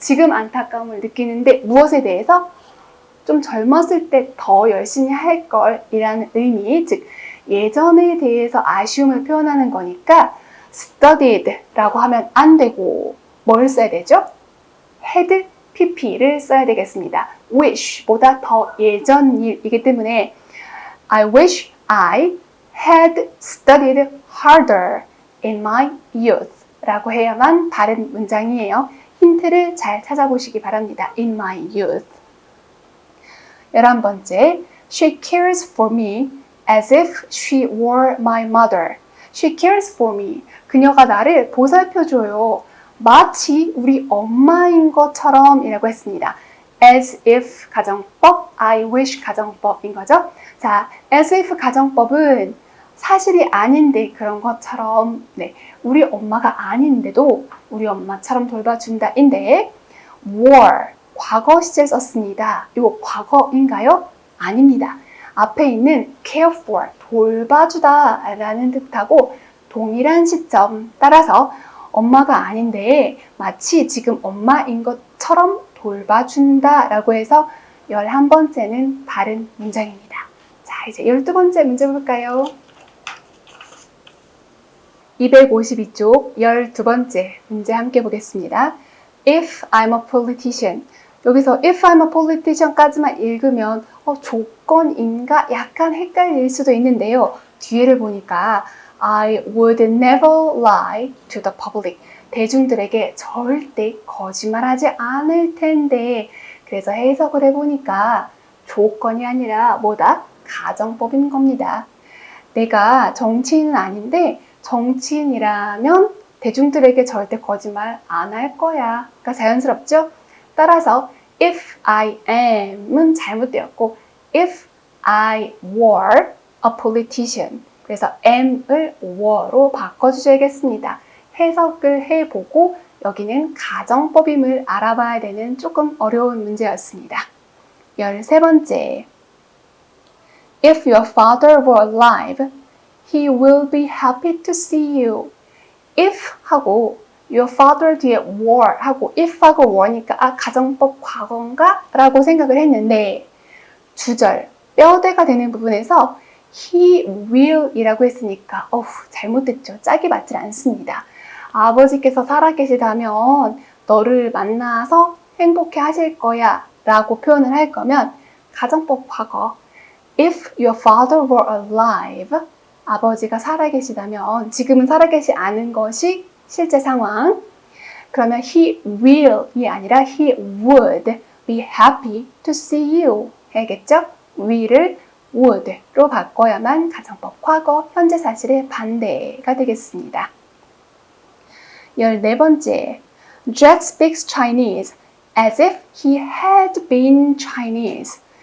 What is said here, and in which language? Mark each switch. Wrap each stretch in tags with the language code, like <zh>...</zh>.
<ko>지금 안타까움을 느끼는데 무엇에 대해서? 좀 젊었을 때 더 열심히 할 걸 이라는 의미, 즉 예전에 대해서 아쉬움을 표현하는 거니까 studied 라고 하면 안 되고 뭘 써야 되죠? had pp를 써야 되겠습니다.</ko> <en>wish</en> <ko>보다 더 예전 일이기 때문에</ko> <en>I wish I had studied harder in my youth</en> <ko>라고 해야만 바른 문장이에요. 힌트를 잘 찾아보시기 바랍니다.</ko> <en>In my youth. 11번째, She cares for me as if she were my mother. She cares for me.</en> <ko>그녀가 나를 보살펴줘요. 마치 우리 엄마인 것처럼 이라고 했습니다. As if 가정법, I wish 가정법인 거죠. 자, as if 가정법은 사실이 아닌데 그런 것처럼, 네, 우리 엄마가 아닌데도 우리 엄마처럼 돌봐준다인데 were, 과거 시제 썼습니다. 이거 과거인가요? 아닙니다. 앞에 있는 care for, 돌봐주다 라는 뜻하고 동일한 시점 따라서 엄마가 아닌데 마치 지금 엄마인 것처럼 돌봐준다 라고 해서 11번째는 바른 문장입니다. 자, 이제 12번째 문제 볼까요? 252쪽 12번째 문제 함께 보겠습니다.</ko> <en>If I'm a politician.</en> <ko>여기서</ko> <en>if I'm a politician</en> <ko>까지만 읽으면 조건인가 약간 헷갈릴 수도 있는데요. 뒤에를 보니까</ko> <en>I would never lie to the public.</en> <ko>대중들에게 절대 거짓말하지 않을 텐데 그래서 해석을 해보니까 조건이 아니라 뭐다? 가정법인 겁니다. 내가 정치인은 아닌데 정치인이라면 대중들에게 절대 거짓말 안 할 거야. 그러니까 자연스럽죠?</ko> <en>따라서 if I am은</en> <ko>잘못되었고</ko> <en>if I were a politician</en> <ko>그래서 am을 were로 바꿔주셔야겠습니다. 해석을 해보고 여기는 가정법임을 알아봐야 되는 조금 어려운 문제였습니다. 13번째.</ko> <en>If your father were alive, he will be happy to see you.</en> <ko>If 하고 your father 뒤에 were 하고 if하고 were니까 가정법 과거인가? 라고 생각을 했는데 주절, 뼈대가 되는 부분에서</ko> <en>he will</en> <ko>이라고 했으니까 잘못됐죠. 짝이 맞질 않습니다. 아버지께서 살아계시다면 너를 만나서 행복해 하실 거야 라고 표현을 할 거면 가정법 과거</ko> <en>If your father were alive,</en> <ko>아버지가 살아계시다면 지금은 살아계시 않은 것이 실제 상황. 그러면</ko> <en>he will이</en> <ko>아니라</ko> <en>he would be happy to see you 해야겠죠?</en> <ko>will을 would로 바꿔야만 가정법 과거 현재 사실의 반대가 되겠습니다. 14번째.</ko> <en>Jack speaks Chinese as if he had been Chinese.</en>